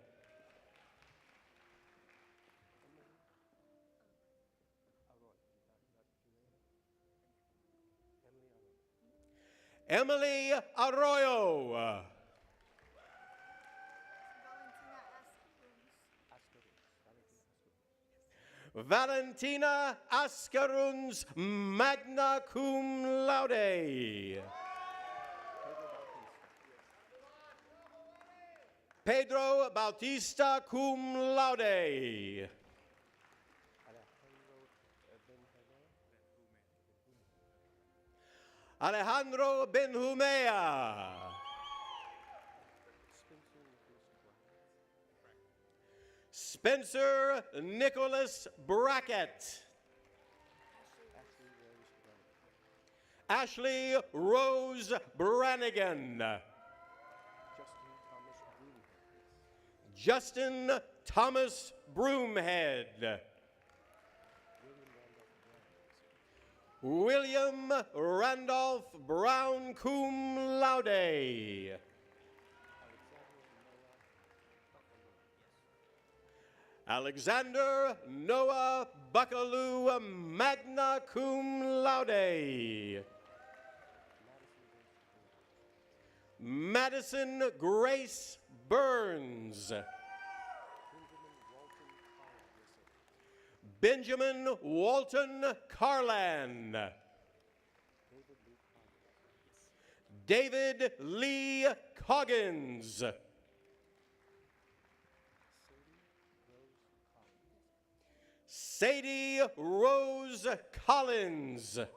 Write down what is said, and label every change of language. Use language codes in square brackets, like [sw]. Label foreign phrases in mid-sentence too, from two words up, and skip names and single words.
[en] Emily Arroyo, Valentina Ascaruns, [la] magna cum laude, [en] Pedro Bautista [la] cum laude, [en] Alejandro Benjumea, Spencer Nicholas Brackett, Ashley Rose Brannigan, Justin Thomas Broomhead, William Randolph Brown [la] cum laude, [en] Alexander Noah Buckaloo [la] magna cum laude, [en] Madison Grace Burns, Benjamin Walton Carlan, David Lee Coggins, Sadie Rose Collins,